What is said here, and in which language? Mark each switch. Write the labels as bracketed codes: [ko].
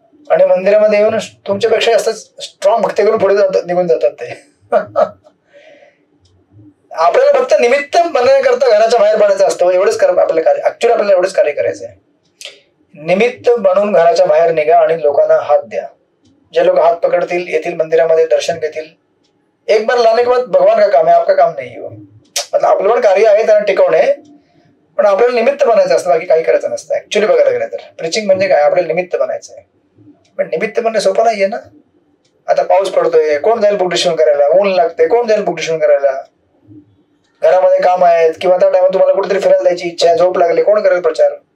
[mr] आणि मंदिरामध्ये येऊन तुमच्यापेक्षा जास्त स्ट्रॉंग भक्ती करून पुढे निघून जातात ते. आपल्याला फक्त निमित्त बनण्याकरता घराच्या बाहेर पडायचं असतं, एवढंच आपलं कार्य. ऍक्च्युअली आपल्याला एवढंच कार्य करायचं आहे. निमित्त बनून घराच्या बाहेर निघा आणि लोकांना हात द्या. जे लोक हात पकडतील, येतील मंदिरामध्ये, दर्शन घेतील. [hi] एक बार लाने के बाद भगवान का काम है, आपका काम नाही. [mr] मतलब आपलं पण कार्य आहे त्यांना टिकवणे, पण आपल्याला निमित्त बनायचं असतं, बाकी काही करायचं नसतं. ऍक्च्युअली बघायला गेलं तर प्रिचिंग म्हणजे काय, आपल्याला निमित्त बनायचं आहे. पण निमित्त बनणे सोपं नाहीये ना. आता पाऊस पडतोय, कोण जाईल बुक डिस्ट्रिब्यूशन करायला? ऊन लागते, कोण जाईल बुक डिस्ट्रिब्यूशन करायला? घरामध्ये काम आहेत किंवा त्या टाइमात तुम्हाला कुठेतरी फिरायला जायची इच्छा आहे, झोप लागली, कोण करेल प्रचार?